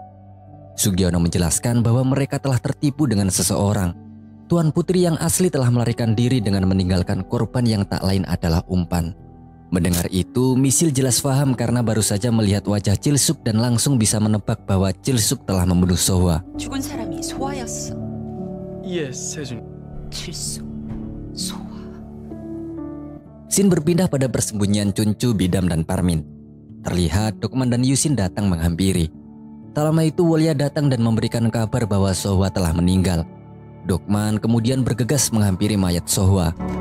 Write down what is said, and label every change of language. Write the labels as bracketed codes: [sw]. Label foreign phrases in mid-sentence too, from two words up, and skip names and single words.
[id] Sugiono menjelaskan bahwa mereka telah tertipu dengan seseorang. Tuan Putri yang asli telah melarikan diri dengan meninggalkan korban yang tak lain adalah umpan. Mendengar itu, misil jelas paham karena baru saja melihat wajah Cilsuk dan langsung bisa menebak bahwa Cilsuk telah membunuh Sohwa. [ko] 죽은 사람이 소아였어. 예, 세준. 칠수, 소아. [id] Scene berpindah pada persembunyian Chunchu, Bidam, dan Parmin. Terlihat Dokman dan Yusin datang menghampiri. Tak lama itu Wolia datang dan memberikan kabar bahwa Sohwa telah meninggal. Dokman kemudian bergegas menghampiri mayat Sohwa.